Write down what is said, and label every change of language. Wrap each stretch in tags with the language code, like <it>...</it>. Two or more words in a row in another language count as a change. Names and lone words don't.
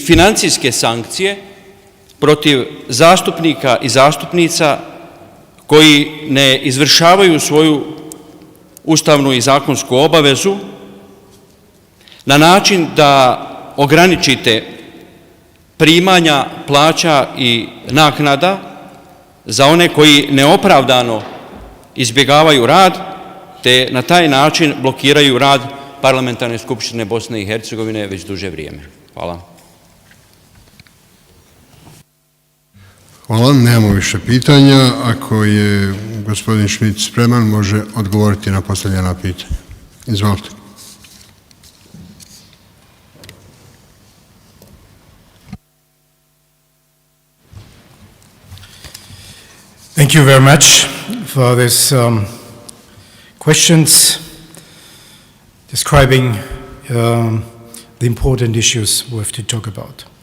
<bs>financijske sankcije protiv zastupnika i zastupnica koji ne izvršavaju svoju ustavnu i zakonsku obavezu na način da ograničite primanja, plaća i naknada za one koji neopravdano izbjegavaju rad, te na taj način blokiraju rad Parlamentarne skupštine Bosne i Hercegovine već duže vrijeme. Hvala. Hvala, nemamo više pitanja. Ako je gospodin Schmidt spreman, može odgovoriti na postavljena pitanja. Izvolite.</bs> <en>Thank you very much for these questions describing the important issues we have to talk about.</en>